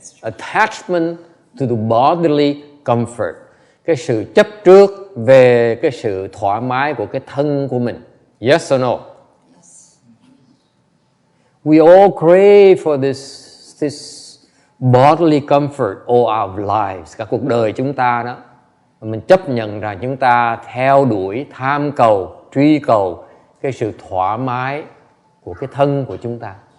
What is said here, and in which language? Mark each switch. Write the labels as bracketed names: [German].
[English] Attachment to the bodily comfort. [Vietnamese] Cái sự chấp trước về cái sự thoải mái của cái thân của mình. [English] Yes or no? Yes. We all crave for this bodily comfort all our lives. [Vietnamese] Cả cuộc đời chúng ta đó, mình chấp nhận rằng chúng ta theo đuổi, tham cầu, truy cầu cái sự thỏa mái của cái thân của chúng ta.